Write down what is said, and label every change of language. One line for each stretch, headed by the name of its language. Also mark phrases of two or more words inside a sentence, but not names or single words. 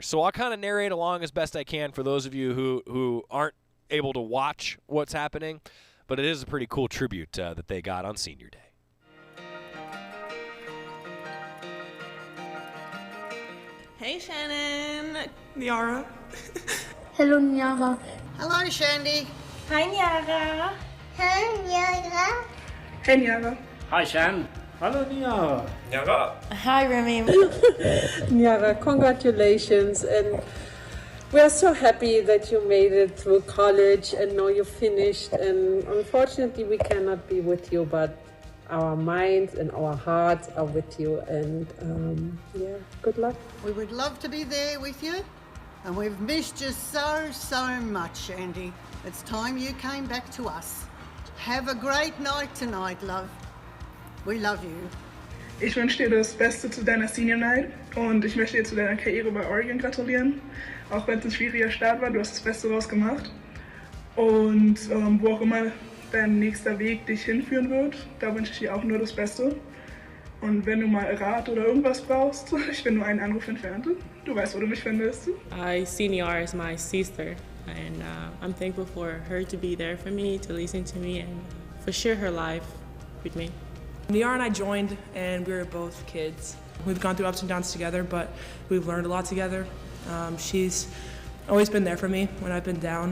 English: So I'll kind of narrate along as best I can for those of you who aren't able to watch what's happening, but it is a pretty cool tribute that they got on Senior Day. Hey, Shannon. Niara. Hello, Niara. Hello, Shandy. Hi, Niara. Hi, Niara. Hey, Niara. Hi, Shan. Hello, Niara. Niara. Hi, Remy. Niara, congratulations. And we're so happy that you made it through college and now you finished. And unfortunately, we cannot be with you, but our minds and our hearts are with you. And good luck. We would love to be there with you. And we've missed you so much, Andy. It's time you came back to us. Have a great night tonight, love. We love you.
German: Ich wünsche dir das Beste zu deiner
English: Senior Night
German: und ich möchte dir zu deiner Karriere bei Oregon gratulieren. Auch wenn es ein schwieriger Start war, du hast das Beste draus gemacht. Und wo auch immer dein nächster Weg dich hinführen wird, da wünsche ich dir auch nur das Beste. Und wenn du mal Rat oder irgendwas brauchst, ich bin nur einen Anruf entfernt. Du weißt, wo du mich findest.
English: I see Niara as my sister, and I'm thankful for her to be there for me, to listen to me, and for share her life with me. Niara and I joined, and we were both kids. We've gone through ups and downs together, but we've learned a lot together. She's always been there for me when I've been down.